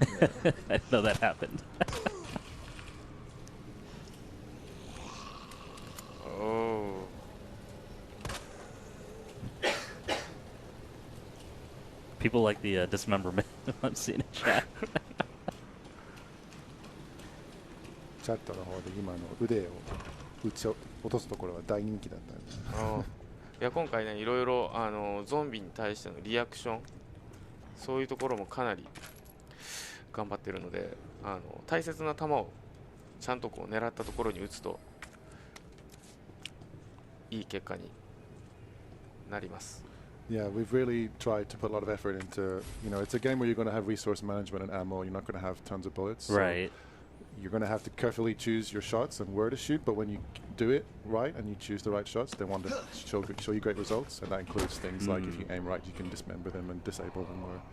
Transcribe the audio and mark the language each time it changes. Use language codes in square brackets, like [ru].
[en] I didn't know that happened. Oh. People like the dismemberment I'm seeing in chat. [ja] チャットの方で今の腕を落とすところは大人気だったんです。いや今回ねいろいろゾンビに対してのリアクションそういうところもかなり頑張ってるので大切な球をちゃんとこう狙ったところに打つといい結果になります。 [en] Yeah, we've really tried to put a lot of effort into, it's a game where you're going to have resource management and ammo. You're not going to have tons of bullets. Right. So you're going to have to carefully choose your shots and where to shoot. But when you do it right and you choose the right shots, they want to show you great results. And that includes things like if you aim right, you can dismember them and disable them, or